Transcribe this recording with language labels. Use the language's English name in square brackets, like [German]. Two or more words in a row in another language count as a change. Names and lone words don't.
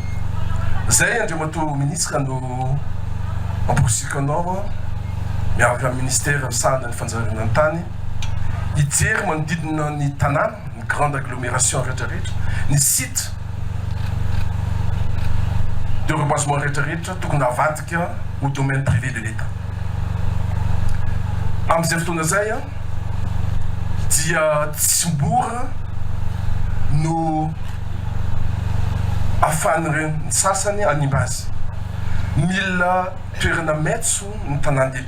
[Malagasy] Zay andriamato ministra no amposika anao miaraka ministère misahana ny fanjairana ny tany hijery manodidina ny tanàna, ny [French] grande agglomération [Malagasy] rehetrarehetra, ny [French] site de reboisement [Malagasy] rehetrarehetra tokony avadika [French] au domaine privé de l'État. [Malagasy] Amin'izay fotoana zay dia tsy mbora no ahafahan'ny ny sasany hanimba azy. Mila toerana maitso ny tanàn-dehibe.